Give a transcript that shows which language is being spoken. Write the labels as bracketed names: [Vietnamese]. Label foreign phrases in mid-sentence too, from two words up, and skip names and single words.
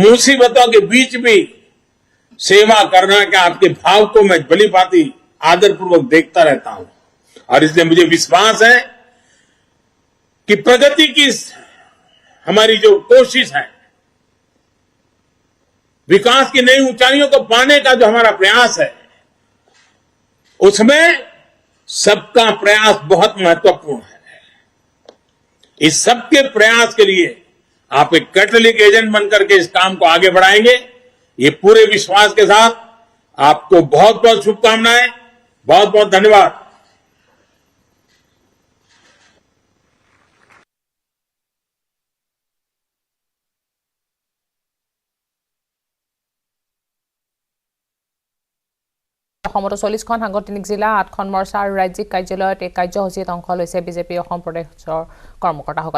[Hindi] मुसीबतों के बीच भी सेवा करना के आपके भाव को मैं भली भांति आदरपूर्वक देखता रहता हूं और इसलिए मुझे विश्वास है कि प्रगति की हमारी जो कोशिश है, विकास की नई ऊंचाइयों को पाने का जो हमारा प्रयास है, उसमें सबका प्रयास बहुत महत्वपूर्ण है। इस सबके प्रयास के लिए आप एक [English] catalytic agent [Hindi] बनकर के इस काम को आगे बढ़ाएंगे, ये पूरे विश्वास के साथ आपको बहुत बहुत शुभकामनाएं, बहुत बहुत धन्यवाद। [Assamese] অসমতো 40খন সাংগঠনিক জিলা 8খন মৰ্চা আৰু ৰাজ্যিক কাৰ্যালয়ত এই কাৰ্যসূচীত অংশ লৈছে বিজেপি অসম প্ৰদেশৰ কৰ্মকৰ্তাসকলে।